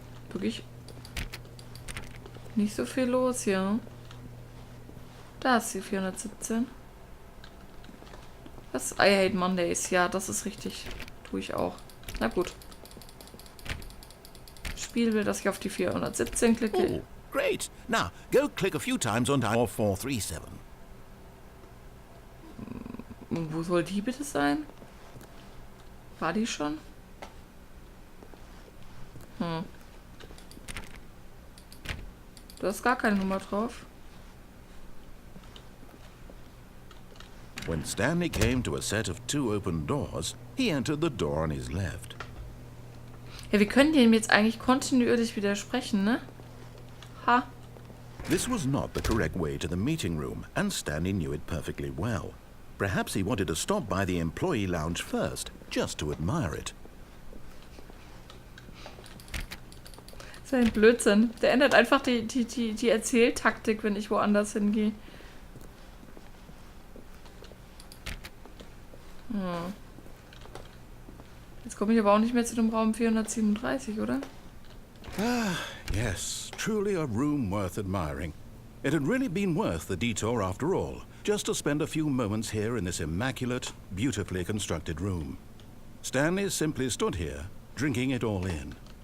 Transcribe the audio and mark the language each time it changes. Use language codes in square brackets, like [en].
[de] Wirklich nicht so viel los hier. Da ist die 417. Das I Hate Mondays. Ja, das ist richtig. Tue ich auch. Na gut. Spiel will, dass ich auf die 417 klicke. [en] Oh, great. Now, go click a few times on dial 437. [de] Wo soll die bitte sein? War die schon? Da ist gar keine Nummer drauf. [en] When Stanley came to a set of 2 open doors, he entered the door on his left. [de] Ja, wir können dem jetzt eigentlich kontinuierlich widersprechen, ne? Ha. [en] This was not the correct way to the meeting room, and Stanley knew it perfectly well. Perhaps he wanted to stop by the employee lounge first, just to admire it. [de] Das ist ein Blödsinn. Der ändert einfach die Erzähltaktik, wenn ich woanders hingehe. Jetzt komme ich aber auch nicht mehr zu dem Raum 437, oder? [en] Ah, yes, truly a room worth admiring. It had really been worth the detour after all, just to spend a few moments here in this immaculate, beautifully constructed room. Stanley simply stood here, drinking it all in.